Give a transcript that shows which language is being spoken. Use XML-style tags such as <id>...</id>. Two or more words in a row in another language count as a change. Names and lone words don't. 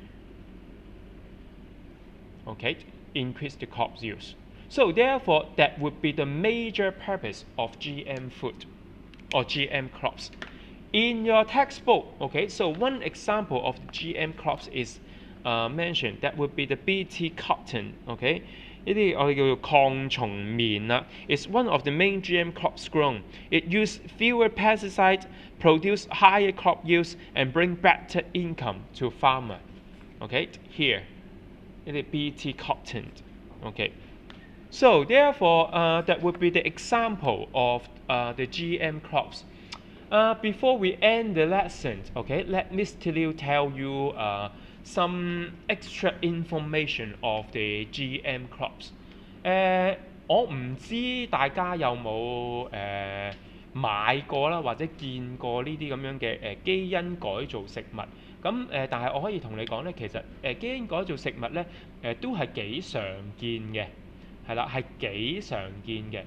<en>Okay, increase the crop yields. So therefore, that would be the major purpose of GM food or GM crops. In your textbook, okay, so one example of the GM crops is mentioned. That would be the BT cotton. Okay,</en> <yue>呢啲我哋叫做抗蟲棉啦。</yue> <en>It's one of the main GM crops grown. It use fewer pesticides, produce higher crop yields, and bring better income to farmer. Okay, here, 呢啲 BT cotton. Okay, so therefore, that would be the example of the GM crops. Before we end the lesson, okay, let me still tell you some extra information of the GM crops.</en> <yue>我唔知大家有冇買過啦，或者見過呢啲咁樣嘅基因改造食物。咁但係我可以同你講咧，其實基因改造食物咧都係幾常見嘅，係啦，係幾常見嘅。</yue>